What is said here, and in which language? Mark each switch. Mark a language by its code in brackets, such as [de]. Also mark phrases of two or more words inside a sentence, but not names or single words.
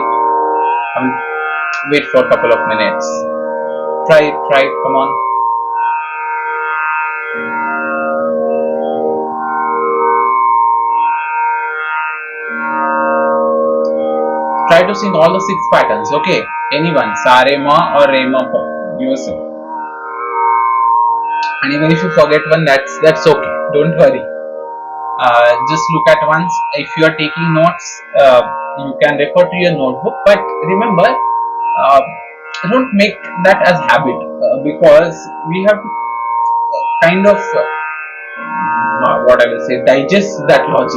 [en] I will wait for a couple of minutes. Try it. Try it. Come on. Try to sing all the 6 patterns, okay? Anyone, sa, re, ma or re, ma, pa, yourself. And even if you forget one, that's okay. Don't worry. Just look at once. If you are taking notes, you can refer to your notebook. But remember, don't make that as habit because we have to kind of what I will say digest that logic.